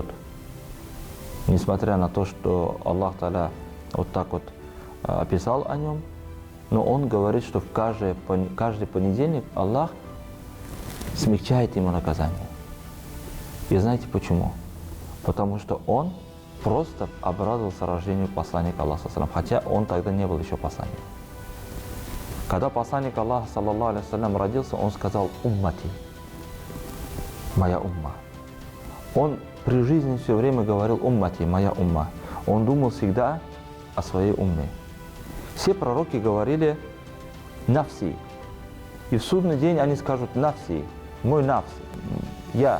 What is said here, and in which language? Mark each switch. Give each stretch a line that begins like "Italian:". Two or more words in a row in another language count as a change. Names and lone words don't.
Russian: Несмотря на то, что Аллах Тааля вот так вот описал о нем, но он говорит, что в каждый понедельник Аллах смягчает ему наказание. И знаете почему? Потому что он просто обрадовался рождению посланника Аллаха саллям, хотя он тогда не был еще посланником. Когда посланник Аллаха
Arabic: صلى الله عليه وسلم
Russian: родился, он сказал: уммати, моя умма. Он при жизни все время говорил: уммати, моя умма. Он думал всегда о своей умме. Все пророки говорили нафси. И в судный день они скажут нафси, мой нафс, я.